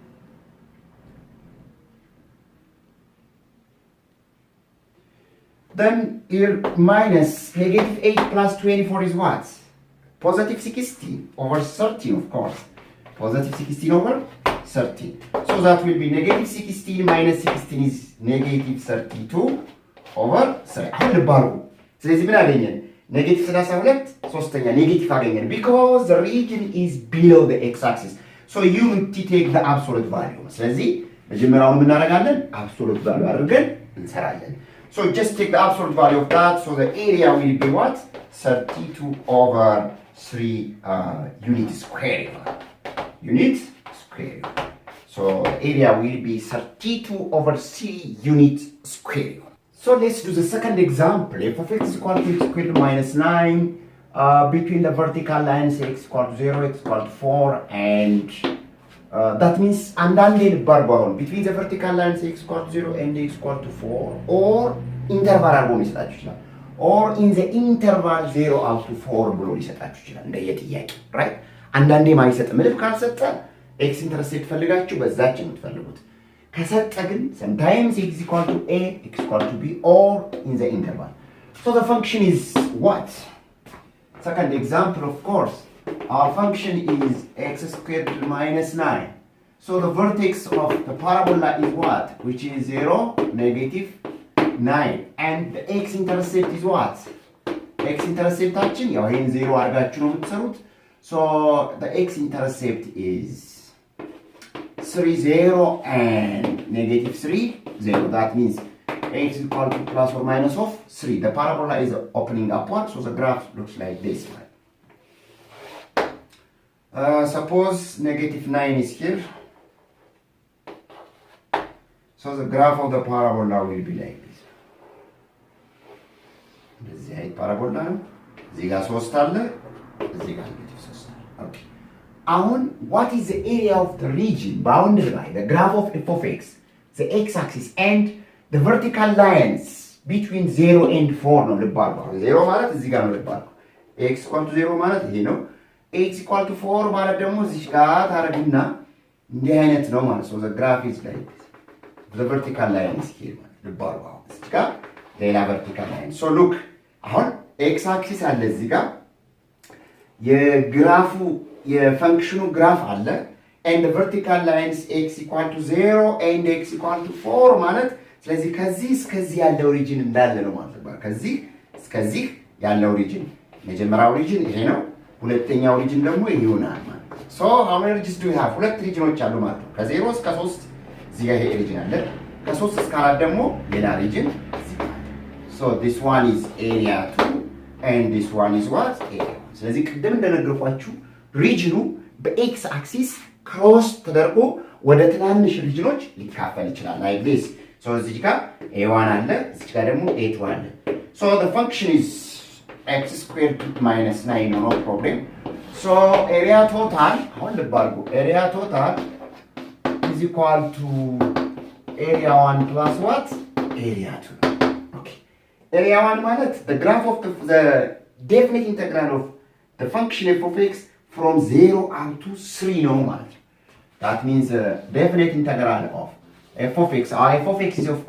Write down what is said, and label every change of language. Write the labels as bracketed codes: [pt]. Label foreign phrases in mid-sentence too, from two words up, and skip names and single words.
[en] Then here minus negative 8 plus 24 is what? Positive 16 over 13 of course. Positive 16 over 13. So that will be negative 16 minus 16 is negative 32 over 3. [am] አሁን ልባርጉ ስለዚህ ምን አገኘን? [en] negative 32 [am] ሶስተኛ ኔጌቲቭ አገኘን [en] because the region is below the x axis. so you need to take the absolute value. [am] ስለዚህ መጀመሪያውን ምን እናደርጋለን? [en] absolute value [am] አድርገን እንሰራለን. [en] so just take the absolute value of that. so the area will be what? 32 over 3 unit square. unit square. so the area will be 32 over 3 unit square. So let's do the second example. f of x is equal to x squared minus 9 between the vertical lines x equal to 0, x equal to 4 and that means [am] አንዳንዴ ልባርጓውን [en] between the vertical lines x equal to 0 and x equal to 4 or interval [am] አድርጎ ሊሰጣችሁ ይችላል [en] or in the interval 0 up to 4 [am] ብሎ ሊሰጣችሁ ይችላል እንደየጥያቄ [en] right? [am] አንዳንዴ ማይሰጥ ምንም ካልሰጠ [en] x intercept [am] ፈልጋችሁ በዛች የምትፈልጉት ከሰጠ ግን [en] sometimes x equal to a, x equal to b or in the interval. So the function is what? Second example of course. Our function is x squared minus 9. So the vertex of the parabola is what? Which is 0, negative 9. And the x-intercept is what? [am] x-intercept ያው ይሄን 0 አድርጋችሁ ነው የምትሰሩት. [en] So the x-intercept is 3, 0 and negative 3, 0. That means x is equal to plus or minus of 3. The parabola is opening upward, so the graph looks like this. Suppose negative 9 is here. So the graph of the parabola will be like this. [am] እንደዚህ አይነት ፓራቦላ ነው። እዚህ ጋር 3 አለ፣ እዚህ ጋር ኔጌቲቭ 3 አለ። ኦኬ አሁን [en] what is the area of the region bounded by the graph of f of x, the x-axis and the vertical lines between 0 and 4 [am] ነው። ልብ አድርጉ። 0 ማለት እዚህ ጋር ነው። ልብ አድርጉ። [en] x equal to 0 [am] ማለት ይሄ ነው። [en] x equal to 4 [am] ማለት ደግሞ እዚህ ጋር ታረጉና እንዲህ አይነት ነው ማለት ነው። [en] the graph is like the vertical line is here [am] ማለት ልብ አድርጉ። እዚህ ጋር ሌላ [en] vertical line so look አሁን x axis [am] አለ እዚህ ጋር የግራፉ የፈንክሽኑ ግራፍ አለ [en] and the vertical lines x equal to 0 and x equal to 4 [am] ማለት ስለዚህ ከዚህ እስከዚህ ያለው ሪጅን እንዳለ ነው ማለት ነው። ከዚህ እስከዚህ ያለው ሪጅን መጀመሪያው ሪጅን ይሄ ነው። ሁለተኛው ሪጅን ደግሞ ይሄ ይሆናል ማለት ነው። [en] so how many regions do we have? [am] ሁለት ሪጅኖች አሉ ማለት ነው። ከ0 እስከ 3 እዚህ ጋር ይሄ ሪጅን አለ። ከ3 እስከ 4 ደግሞ ሌላ ሪጅን እዚህ ጋር አለ። [en] so this one is area 2 and this one is what? area 1 [am] ስለዚህ ቅድም እንደነገርኳችሁ ሪጅኑ በኤክስ አክሲስ ክሮስ ተደርጎ ወደ ትናንሽ ሪጅኖች ሊካፈል ይችላል [en] like this so [am] እዚህ ጋር [en] a1 [am] አለ እዚህ ጋር ደግሞ [en] a2 አለ so the function is x squared minus 9 no problem so area total [am] አሁን ልብ አድርጉ [en] area total is equal to area 1 plus what area 2 okay area 1 ማለት the graph of the definite integral of the function f of x from 0 up to 3 [am] ነው ማለት ነው [en] that means definite integral of f of x f of x is of